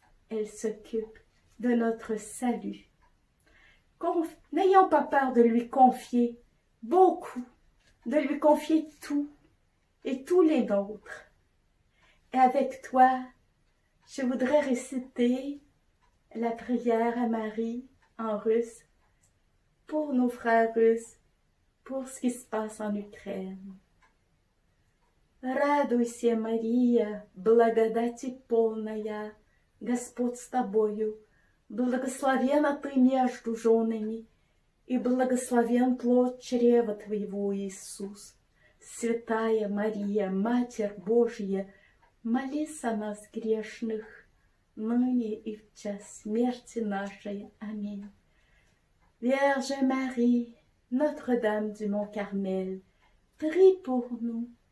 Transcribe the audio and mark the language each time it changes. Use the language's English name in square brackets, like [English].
[French] Elle s'occupe de notre salut. N'ayons pas peur de lui confier beaucoup, de lui confier tout et tous les nôtres. Et avec toi, je voudrais réciter la prière à Marie en russe pour nos frères russes, pour ce qui se passe en Ukraine. [Russian] Радуйся, Мария, благодати полная, Господь с тобою, благословенна ты между женами, и благословен плод чрева твоего, Иисус. Святая Мария, Матерь Божья, молись о нас грешных, ныне и в час смерти нашей. [French] Amen. Vierge Marie, Notre-Dame du Mont-Carmel, prie pour nous.